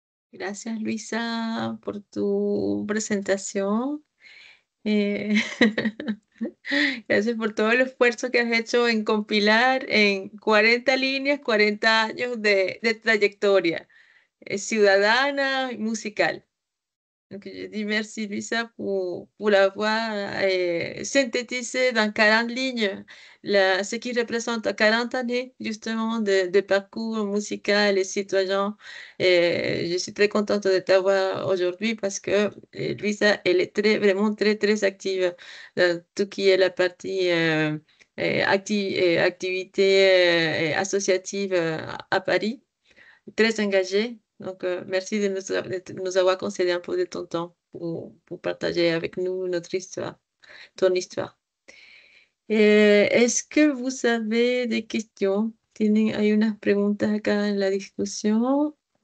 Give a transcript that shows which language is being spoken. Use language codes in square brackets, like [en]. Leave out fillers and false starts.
[es] Gracias, Luisa, por tu presentación. Gracias por todo el esfuerzo que has hecho en compilar en 40 líneas, 40 años de trayectoria ciudadana y musical. [fr] Donc, je dis merci, Luisa, pour l'avoir synthétisé dans 40 lignes, ce qui représente 40 années, justement, de parcours musical et citoyen. Et je suis très contente de t'avoir aujourd'hui parce que Luisa, elle est vraiment très active dans tout qui est la partie activité associative à Paris, très engagée. Donc, merci de nous avoir concédé un peu de ton temps pour partager avec nous notre histoire, ton histoire. ¿Es que vous avez des questions? [es] Hay unas preguntas acá en la discusión.